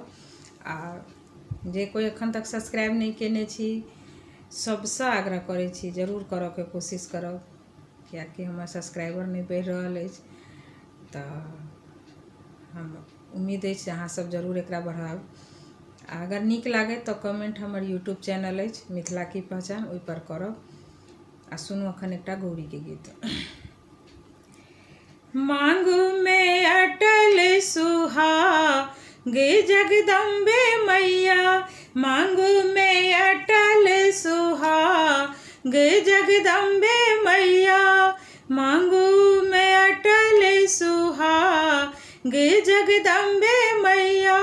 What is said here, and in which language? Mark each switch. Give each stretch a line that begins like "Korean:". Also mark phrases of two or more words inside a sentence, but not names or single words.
Maithili: आ जे कोई एखन तक सब्सक्राइब नहीं केने छी सबसे आग्रह करै छी जरूर करऽ के कोशिश करब, कियाकि हमर सब्सक्राइबर नहीं बढ़ि रहल अछि। तऽ हम उम्मीद अछि अहाँ सब जरूर एकरा बढ़ाब। अगर नीक लागे तो कमेंट हमर यूट्यूब चैनल अछि मिथिला की पहचान, ओहि पर करब। आ सुनू अखन एकटा गौरी के गीत। मांगू में अटल सुहाग जगदम्बे मैया, मांगू में अटल सुहाग जगदम्बे मैया, मांगू में अटल सुहाग जगदम्बे मैया।